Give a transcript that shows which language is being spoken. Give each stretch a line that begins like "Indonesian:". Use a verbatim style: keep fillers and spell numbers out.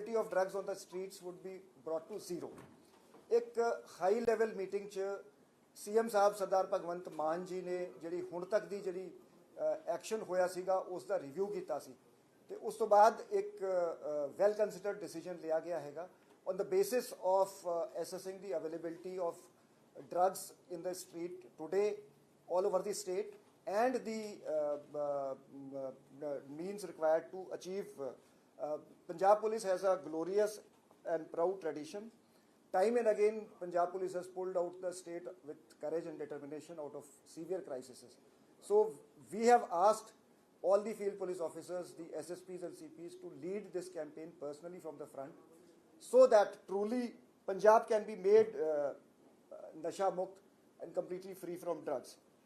English: drugs on the streets would be brought to zero.
Punjabi: ਇੱਕ high level meeting 'ਚ CM ਸਾਹਿਬ ਸਰਦਾਰ ਭਗਵੰਤ ਮਾਨ ਜੀ ਨੇ ਜਿਹੜੀ ਹੁਣ ਤੱਕ ਦੀ ਜਿਹੜੀ ਐਕਸ਼ਨ ਹੋਇਆ ਸੀਗਾ ਉਸ ਦਾ ਰਿਵਿਊ ਕੀਤਾ ਸੀ ਅਤੇ ਉਸ ਤੋਂ ਬਾਅਦ ਇੱਕ ਵੈਲ ਕੰਸੀਡਰਡ ਡਿਸੀਜਨ ਲਿਆ ਗਿਆ ਹੈਗਾ
English: On the basis of assessing the availability of drugs in the street today all over the state and the uh, uh, uh, means required to achieve. Uh, uh, Punjab Police has a glorious and proud tradition. Time and again, Punjab Police has pulled out the state with courage and determination out of severe crises. So we have asked all the field police officers, the S S Ps and C Ps to lead this campaign personally from the front so that truly Punjab can be made uh, Nasha Mukt and completely free from drugs.